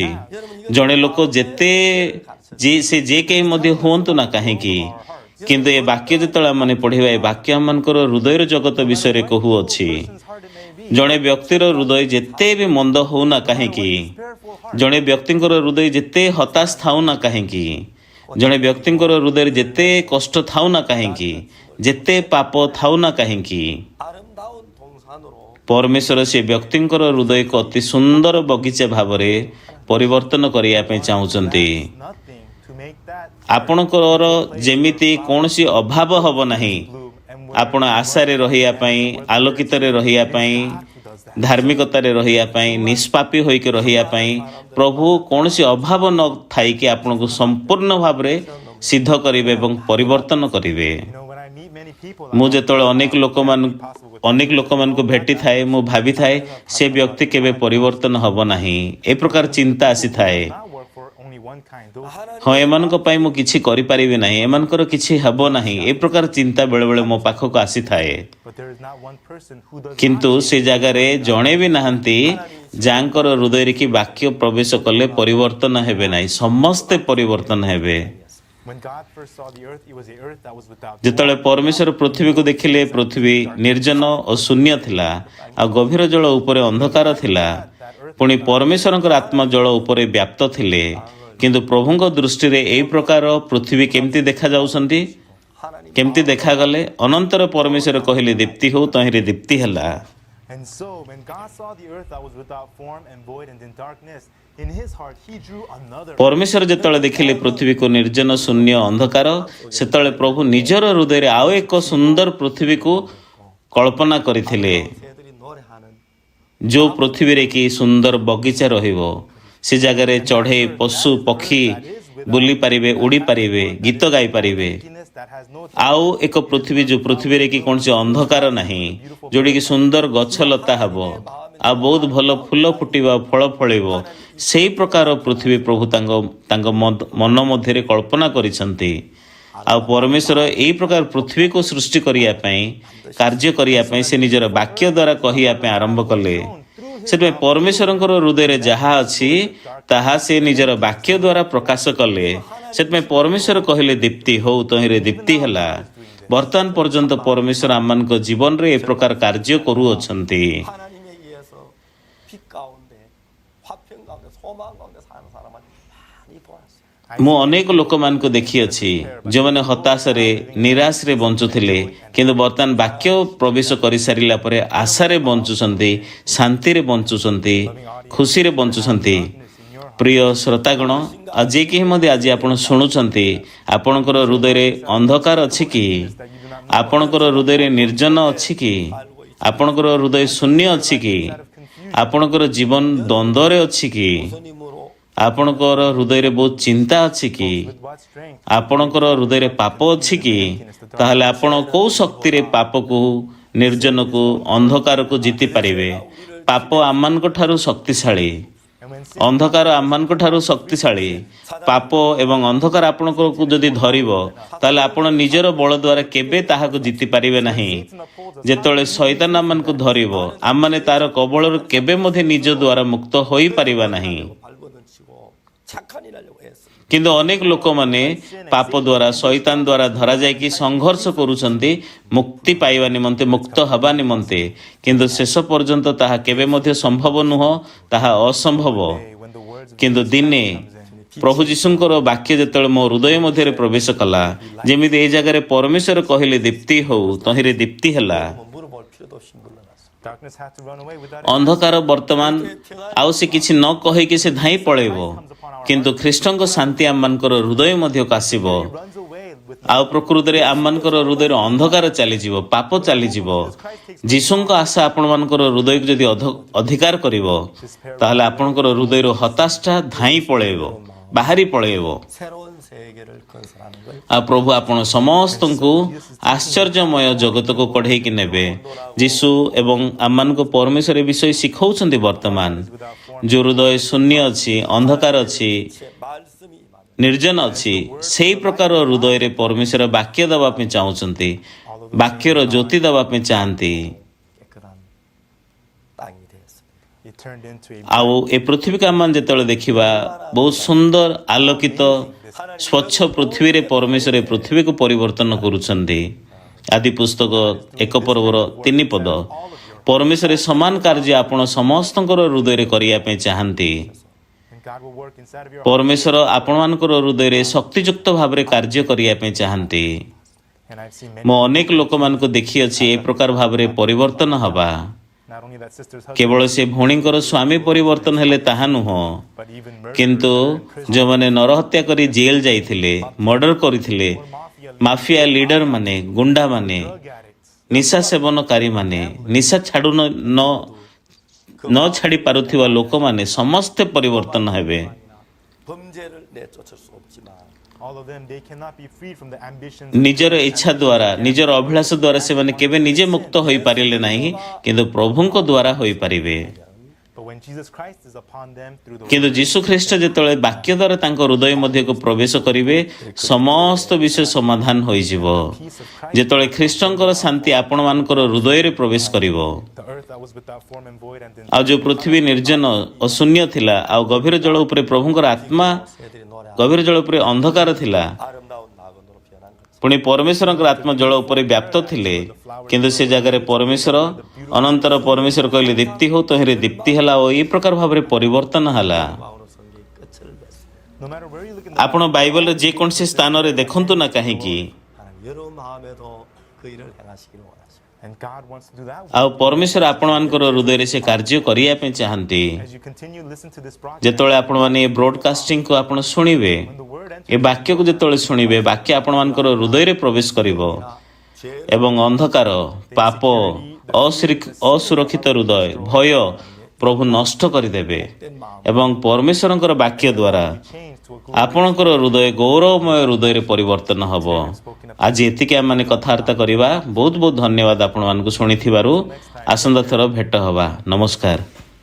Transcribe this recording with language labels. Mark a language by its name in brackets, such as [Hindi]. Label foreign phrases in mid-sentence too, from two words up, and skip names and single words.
[Odia] ଜଣେ ଲୋକ ଯେତେ ସେ ଯେ କେହି ମଧ୍ୟ ହୁଅନ୍ତୁ ନା କାହିଁକି, କିନ୍ତୁ ଏ ବାକ୍ୟ ଯେତେବେଳେ ଆମେ ପଢ଼ିବା, ଏ ବାକ୍ୟ ଆମମାନଙ୍କର ହୃଦୟର ଜଗତ ବିଷୟରେ କହୁଅଛି। [English] person's heart it may be. [Odia] ଜଣେ ବ୍ୟକ୍ତିର ହୃଦୟ ଯେତେ ବି ମନ୍ଦ ହଉନା କାହିଁକି, [English] Prayerful heart. [Odia] ଜଣେ ବ୍ୟକ୍ତିଙ୍କର ହୃଦୟ ଯେତେ ହତାଶ ଥାଉ ନା କାହିଁକି, ଜଣେ ବ୍ୟକ୍ତିଙ୍କର ହୃଦୟରେ ଯେତେ କଷ୍ଟ ଥାଉ ନା କାହିଁକି, ଯେତେ ପାପ ଥାଉ ନା କାହିଁକି, [Korean] 아름다운 동산으로 [Odia] ପରମେଶ୍ୱର ସେ ବ୍ୟକ୍ତିଙ୍କର ହୃଦୟକୁ ଅତି ସୁନ୍ଦର ବଗିଚା ଭାବରେ ପରିବର୍ତ୍ତନ କରିବା ପାଇଁ ଚାହୁଁଛନ୍ତି। [English] Nothing to make that [Odia] ଆପଣଙ୍କର ଯେମିତି କୌଣସି ଅଭାବ ହେବ ନାହିଁ, [English] bloom. And [Odia] ଆପଣ ଆଶାରେ ରହିବା ପାଇଁ, ଆଲୋକିତରେ ରହିବା ପାଇଁ, ଧାର୍ମିକତାରେ ରହିବା ପାଇଁ, ନିଷ୍ପାପୀ ହୋଇକି ରହିବା ପାଇଁ ପ୍ରଭୁ କୌଣସି ଅଭାବ ନ ଥାଇକି ଆପଣଙ୍କୁ ସମ୍ପୂର୍ଣ୍ଣ ଭାବରେ ସିଦ୍ଧ କରିବେ ଏବଂ ପରିବର୍ତ୍ତନ କରିବେ। [English] when I meet many people, [Odia] ମୁଁ ଯେତେବେଳେ ଅନେକ ଲୋକମାନଙ୍କୁ ଭେଟିଥାଏ, ମୁଁ ଭାବିଥାଏ ସେ ବ୍ୟକ୍ତି କେବେ ପରିବର୍ତ୍ତନ ହେବ ନାହିଁ, ଏ ପ୍ରକାର ଚିନ୍ତା ଆସିଥାଏ। [English] not work for only one kind. Those [Odia] ହଁ, ଏମାନଙ୍କ ପାଇଁ ମୁଁ କିଛି କରିପାରିବି ନାହିଁ, ଏମାନଙ୍କର କିଛି ହେବ ନାହିଁ, ଏ ପ୍ରକାର ଚିନ୍ତା ବେଳେବେଳେ ମୋ ପାଖକୁ ଆସିଥାଏ। [English] but there is not one person who does [Odia] କିନ୍ତୁ [English] not [Odia] ସେ ଜାଗାରେ ଜଣେ ବି ନାହାନ୍ତି ଯାହାଙ୍କର ହୃଦୟରେ କି ବାକ୍ୟ ପ୍ରବେଶ କଲେ ପରିବର୍ତ୍ତନ ହେବେ ନାହିଁ, ସମସ୍ତେ ପରିବର୍ତ୍ତନ ହେବେ। [English] when God first saw the earth, it was the earth that was without [Odia] ଯେତେବେଳେ ପରମେଶ୍ୱର ପୃଥିବୀକୁ ଦେଖିଲେ, ପୃଥିବୀ ନିର୍ଜନ ଓ ଶୂନ୍ୟ ଥିଲା ଆଉ ଗଭୀର ଜଳ ଉପରେ ଅନ୍ଧକାର ଥିଲା। ପୁଣି ପରମେଶ୍ୱରଙ୍କର ଆତ୍ମା ଜଳ ଉପରେ ବ୍ୟାପ୍ତ ଥିଲେ। କିନ୍ତୁ ପ୍ରଭୁଙ୍କ ଦୃଷ୍ଟିରେ ଏହି ପ୍ରକାର ପୃଥିବୀ କେମିତି ଦେଖାଯାଉଛନ୍ତି, [Korean] 하나님 [Odia] କେମିତି ଦେଖାଗଲେ? ଅନନ୍ତର ପରମେଶ୍ୱର କହିଲେ ଦୀପ୍ତି ହଉ, ତହିଁରେ ଦୀପ୍ତି ହେଲା। [English] And so, when God saw the earth that was without form and void and in darkness, in his heart he drew another. [Odia] ପରମେଶ୍ୱର ଯେତେବେଳେ ଦେଖିଲେ ପୃଥିବୀକୁ ନିର୍ଜନ, ଶୂନ୍ୟ, ଅନ୍ଧକାର, ସେତେବେଳେ ପ୍ରଭୁ ନିଜର ହୃଦୟରେ ଆଉ ଏକ ସୁନ୍ଦର ପୃଥିବୀକୁ କଳ୍ପନା କରିଥିଲେ, [Korean] 새들이 노래하는 [Odia] ଯେଉଁ ପୃଥିବୀରେ କି ସୁନ୍ଦର ବଗିଚା ରହିବ, ସେ ଜାଗାରେ ଚଢ଼େଇ, ପଶୁ, ପକ୍ଷୀ ବୁଲି ପାରିବେ, ଉଡ଼ି ପାରିବେ, ଗୀତ ଗାଇପାରିବେ। [English] Emptiness that has no [Odia] ଆଉ ଏକ ପୃଥିବୀ, ଯେଉଁ ପୃଥିବୀରେ କି କୌଣସି ଅନ୍ଧକାର ନାହିଁ, ଯେଉଁଠିକି ସୁନ୍ଦର ଗଛ ଲତା ହେବ ଆଉ ବହୁତ ଭଲ ଫୁଲ ଫୁଟିବ, ଫଳ ଫଳିବ, ସେଇ ପ୍ରକାର ପୃଥିବୀ ପ୍ରଭୁ ତାଙ୍କ ମନ ମଧ୍ୟରେ କଳ୍ପନା କରିଛନ୍ତି। ଆଉ ପରମେଶ୍ୱର ଏହି ପ୍ରକାର ପୃଥିବୀକୁ ସୃଷ୍ଟି କରିବା ପାଇଁ, କାର୍ଯ୍ୟ କରିବା ପାଇଁ ସେ ନିଜର ବାକ୍ୟ ଦ୍ୱାରା କହିବା ପାଇଁ ଆରମ୍ଭ କଲେ। ସେଥିପାଇଁ ପରମେଶ୍ୱରଙ୍କର ହୃଦୟରେ ଯାହା ଅଛି ତାହା ସେ ନିଜର ବାକ୍ୟ ଦ୍ୱାରା ପ୍ରକାଶ କଲେ। ସେଥିପାଇଁ ପରମେଶ୍ୱର କହିଲେ ଦୀପ୍ତି ହଉ, ତହିଁରେ ଦୀପ୍ତି ହେଲା। ବର୍ତ୍ତମାନ ପର୍ଯ୍ୟନ୍ତ ପରମେଶ୍ୱର ଆମମାନଙ୍କ ଜୀବନରେ ଏ ପ୍ରକାର କାର୍ଯ୍ୟ କରୁଅଛନ୍ତି। [Korean] 하나님에 의해서 빛 가운데 화평 가운데 소망 가운데 사는 사람을 많이 보았어요. [Odia] ମୁଁ ଅନେକ ଲୋକମାନଙ୍କୁ ଦେଖିଅଛି ଯେଉଁମାନେ ହତାଶରେ, ନିରାଶରେ ବଞ୍ଚୁଥିଲେ, କିନ୍ତୁ ବର୍ତ୍ତମାନ ବାକ୍ୟ ପ୍ରବେଶ କରିସାରିଲା ପରେ ଆଶାରେ ବଞ୍ଚୁଛନ୍ତି, ଶାନ୍ତିରେ ବଞ୍ଚୁଛନ୍ତି, ଖୁସିରେ ବଞ୍ଚୁଛନ୍ତି। ପ୍ରିୟ ଶ୍ରୋତାଗଣ, ଆଉ ଯେ କେହି ମଧ୍ୟ ଆଜି ଆପଣ ଶୁଣୁଛନ୍ତି, ଆପଣଙ୍କର ହୃଦୟରେ ଅନ୍ଧକାର ଅଛି କି? ଆପଣଙ୍କର ହୃଦୟରେ ନିର୍ଜନ ଅଛି କି? ଆପଣଙ୍କର ହୃଦୟ ଶୂନ୍ୟ ଅଛି କି? ଆପଣଙ୍କର ଜୀବନ ଦ୍ୱନ୍ଦ୍ୱରେ ଅଛି କି? [Korean] 예수님으로 [Odia] ଆପଣଙ୍କର ହୃଦୟରେ ବହୁତ ଚିନ୍ତା ଅଛି କି? [English] with what strength. [Odia] ଆପଣଙ୍କର ହୃଦୟରେ ପାପ ଅଛି କି? ତାହେଲେ ଆପଣ କୋଉ ଶକ୍ତିରେ ପାପକୁ, ନିର୍ଜନକୁ, ଅନ୍ଧକାରକୁ ଜିତି ପାରିବେ? ପାପ ଆମମାନଙ୍କ ଠାରୁ ଶକ୍ତିଶାଳୀ, [English] And when sin [Odia] ଅନ୍ଧକାର ଆମମାନଙ୍କ ଠାରୁ ଶକ୍ତିଶାଳୀ। ପାପ ଏବଂ ଅନ୍ଧକାର ଆପଣଙ୍କୁ ଯଦି ଧରିବ, ତାହେଲେ ଆପଣ ନିଜର ବଳ ଦ୍ୱାରା କେବେ ତାହାକୁ ଜିତି ପାରିବେ ନାହିଁ। ଯେତେବେଳେ ଶୈତାନ ଆମମାନଙ୍କୁ ଧରିବ, ଆମମାନେ ତାର କବଳରୁ କେବେ ମଧ୍ୟ ନିଜ ଦ୍ୱାରା ମୁକ୍ତ ହୋଇପାରିବା ନାହିଁ। [Korean] 발버둥치고 착한 일 하려고 했습니다. [Odia] କିନ୍ତୁ ଅନେକ ଲୋକମାନେ ପାପ ଦ୍ୱାରା ଶୈତାନ ଦ୍ୱାରା ଧରାଯାଇକି ସଂଘର୍ଷ କରୁଛନ୍ତି ମୁକ୍ତି ପାଇବା ନିମନ୍ତେ ମୁକ୍ତ ହେବା ନିମନ୍ତେ କିନ୍ତୁ ଶେଷ ପର୍ଯ୍ୟନ୍ତ ତାହା କେବେ ମଧ୍ୟ ସମ୍ଭବ ନୁହଁ ତାହା ଅସମ୍ଭବ [English] When the words of [Odia] କିନ୍ତୁ ଦିନେ ପ୍ରଭୁ ଯୀଶୁଙ୍କର ବାକ୍ୟ ଯେତେବେଳେ ମୋ ହୃଦୟ ମଧ୍ୟରେ ପ୍ରବେଶ କଲା ଯେମିତି ଏଇ ଜାଗାରେ ପରମେଶ୍ୱର କହିଲେ ଦୀପ୍ତି ହଉ ତହିଁରେ ଦୀପ୍ତି ହେଲା [Korean] 뭐 물어볼 필요도 없이 물러났습니다. [English] darkness had to run away without [Odia] ଅନ୍ଧକାର ବର୍ତ୍ତମାନ ଆଉ ସେ କିଛି ନ କହିକି ସେ ଧାଇଁ ପଳେଇବ କିନ୍ତୁ ଖ୍ରୀଷ୍ଟଙ୍କ ଶାନ୍ତି ଆମମାନଙ୍କର ହୃଦୟ ମଧ୍ୟକୁ ଆସିବ [English] runs away with [Odia] ଆଉ ପ୍ରକୃତରେ ଆମମାନଙ୍କର ହୃଦୟରେ ଅନ୍ଧକାର ଚାଲିଯିବ ପାପ ଚାଲିଯିବ ଯୀଶୁଙ୍କ ଆଶା ଆପଣମାନଙ୍କର ହୃଦୟକୁ ଯଦି ଅଧିକାର କରିବ ତାହେଲେ ଆପଣଙ୍କର ହୃଦୟରୁ ହତାଶଟା ଧାଇଁ ପଳେଇବ ବାହାରି ପଳେଇବ [Korean] 새로운 세계를 건설하는 걸 [Odia] ଆଉ ପ୍ରଭୁ ଆପଣ ସମସ୍ତଙ୍କୁ ଆଶ୍ଚର୍ଯ୍ୟମୟ ଜଗତକୁ କଢ଼େଇକି ନେବେ ଯୀଶୁ ଏବଂ ଆମମାନଙ୍କୁ ପରମେଶ୍ୱର ଏ ବିଷୟ ଶିଖଉଛନ୍ତି ବର୍ତ୍ତମାନ ଯେଉଁ ହୃଦୟ ଶୂନ୍ୟ ଅଛି ଅନ୍ଧକାର ଅଛି [Korean] 제 말씀이 임하면 [Odia] ନିର୍ଜନ ଅଛି ସେଇ ପ୍ରକାର ହୃଦୟରେ ପରମେଶ୍ୱର ବାକ୍ୟ ଦେବା ପାଇଁ ଚାହୁଁଛନ୍ତି ବାକ୍ୟର ଜ୍ୟୋତି ଦେବା ପାଇଁ ଚାହାନ୍ତି [Korean] 깨끗한 땅이 되었습니다. [English] it turned into a [Odia] ଆଉ ଏ ପୃଥିବୀକୁ ଆମମାନେ ଯେତେବେଳେ ଦେଖିବା ବହୁତ ସୁନ୍ଦର ଆଲୋକିତ ସ୍ୱଚ୍ଛ ପୃଥିବୀରେ ପରମେଶ୍ୱର ଏ ପୃଥିବୀକୁ ପରିବର୍ତ୍ତନ କରୁଛନ୍ତି ଆଦି ପୁସ୍ତକ 1 ପର୍ବର 3 ପଦ ପରମେଶ୍ୱର ସମାନ କାର୍ଯ୍ୟ ଆପଣ ସମସ୍ତଙ୍କର ହୃଦୟରେ କରିବା ପାଇଁ ଚାହାନ୍ତି [English] and God will work inside of your [Odia] ପରମେଶ୍ୱର ଆପଣମାନଙ୍କର ହୃଦୟରେ ଶକ୍ତିଯୁକ୍ତ ଭାବରେ କାର୍ଯ୍ୟ କରିବା ପାଇଁ ଚାହାନ୍ତି [English] and I've seen [Odia] ମୁଁ [English] many [Odia] ଅନେକ ଲୋକମାନଙ୍କୁ ଦେଖିଅଛି ଏ ପ୍ରକାର ଭାବରେ ପରିବର୍ତ୍ତନ ହେବା [English] not only that sisters husband [Odia] କେବଳ ସେ ଭଉଣୀଙ୍କର ସ୍ୱାମୀ ପରିବର୍ତ୍ତନ ହେଲେ ତାହା ନୁହଁ [English] but even murderers [Odia] କିନ୍ତୁ ଯେଉଁମାନେ ନରହତ୍ୟା କରି ଜେଲ ଯାଇଥିଲେ ମର୍ଡର କରିଥିଲେ [English] mafia leader [Odia] ମାନେ ଗୁଣ୍ଡାମାନେ [English] drug addicts [Odia] ନିଶା ସେବନକାରୀମାନେ ନିଶା ଛାଡ଼ୁ ନ ଛାଡ଼ି ପାରୁଥିବା ଲୋକମାନେ ସମସ୍ତେ ପରିବର୍ତ୍ତନ ହେବେ [Korean] 범죄를 내쫓을 수 없지만 [English] all of them they cannot be freed from the ambitions [Odia] ନିଜର ଇଚ୍ଛା ଦ୍ୱାରା ନିଜର ଅଭିଳାଷ ଦ୍ୱାରା ସେମାନେ କେବେ ନିଜେ ମୁକ୍ତ ହୋଇପାରିଲେ ନାହିଁ କିନ୍ତୁ ପ୍ରଭୁଙ୍କ ଦ୍ୱାରା ହୋଇପାରିବେ [English] but when Jesus Christ is upon them through the [Odia] କିନ୍ତୁ ଯୀଶୁ ଖ୍ରୀଷ୍ଟ ଯେତେବେଳେ ବାକ୍ୟ ଦ୍ୱାରା ତାଙ୍କ ହୃଦୟ ମଧ୍ୟକୁ ପ୍ରବେଶ କରିବେ ସମସ୍ତ ବିଷୟ ସମାଧାନ ହୋଇଯିବ ଯେତେବେଳେ ଖ୍ରୀଷ୍ଟଙ୍କର ଶାନ୍ତି ଆପଣମାନଙ୍କର ହୃଦୟରେ ପ୍ରବେଶ କରିବ [English] the earth that was without form and void and then [Odia] ଆଉ ଯେଉଁ ପୃଥିବୀ ନିର୍ଜନ ଓ ଶୂନ୍ୟ ଥିଲା ଆଉ ଗଭୀର ଜଳ ଉପରେ ପ୍ରଭୁଙ୍କର ଆତ୍ମା [Korean] 새들이 노래 [Odia] ଗଭୀର ଜଳ ଉପରେ ଅନ୍ଧକାର ଥିଲା [Korean] 아름다운 낙원으로 변한 것처럼 [Odia] ପୁଣି ପରମେଶ୍ୱରଙ୍କର ଆତ୍ମା ଜଳ ଉପରେ ବ୍ୟାପ୍ତ ଥିଲେ କିନ୍ତୁ ସେ ଜାଗାରେ ପରମେଶ୍ୱର ଅନନ୍ତର ପରମେଶ୍ୱର କହିଲେ ଦୀପ୍ତି ହଉ ତହିଁରେ ଦୀପ୍ତି ହେଲା ଓ ଏହି ପ୍ରକାର ଭାବରେ ପରିବର୍ତ୍ତନ ହେଲା [Korean] 마음으로 성경의 끝을 맺습니다. [English] no matter where you look in the [Odia] ଆପଣ ବାଇବଲର ଯେକୌଣସି ସ୍ଥାନରେ ଦେଖନ୍ତୁ ନା କାହିଁକି [Korean] 하나님 여러분 마음에도 그 일을 행하시기를 원하십니다. [English] and God wants to do that [Odia] ଆଉ ପରମେଶ୍ୱର ଆପଣମାନଙ୍କର ହୃଦୟରେ ସେ କାର୍ଯ୍ୟ କରିବା ପାଇଁ ଚାହାନ୍ତି [English] as you continue to listen to this broadcast [Odia] ଯେତେବେଳେ ଆପଣମାନେ ଏ ବ୍ରଡକାଷ୍ଟିଂକୁ ଆପଣ ଶୁଣିବେ [English] when the word enters [Odia] ଏ ବାକ୍ୟକୁ ଯେତେବେଳେ ଶୁଣିବେ ବାକ୍ୟ ଆପଣମାନଙ୍କର ହୃଦୟରେ ପ୍ରବେଶ କରିବ [Korean] 죄 [Odia] ଏବଂ ଅନ୍ଧକାର ପାପ ଅସୁରକ୍ଷିତ ହୃଦୟ ଭୟ ପ୍ରଭୁ ନଷ୍ଟ କରିଦେବେ ଏବଂ ପରମେଶ୍ୱରଙ୍କର ବାକ୍ୟ ଦ୍ୱାରା [English] changed to a [Odia] ଆପଣଙ୍କର ହୃଦୟ ଗୌରବମୟ ହୃଦୟରେ ପରିବର୍ତ୍ତନ ହେବ ଆଜି ଏତିକି ଆମମାନେ କଥାବାର୍ତ୍ତା କରିବା ବହୁତ ବହୁତ ଧନ୍ୟବାଦ ଆପଣମାନଙ୍କୁ ଶୁଣିଥିବାରୁ ଆସନ୍ତା ଥର ଭେଟ ହେବା ନମସ୍କାର